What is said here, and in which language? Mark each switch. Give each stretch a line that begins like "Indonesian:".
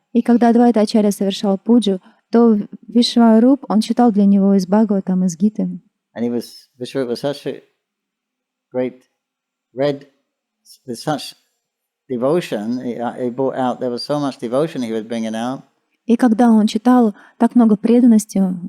Russian: И когда Адвайта Acharya совершал пуджу, то Вишваруп, он читал для него из Бхагаватам, из Гиты.
English: And Vishwarup was such a great, with such devotion, he brought out, there was so much devotion he was bringing out.
Russian: И когда он читал, так много преданности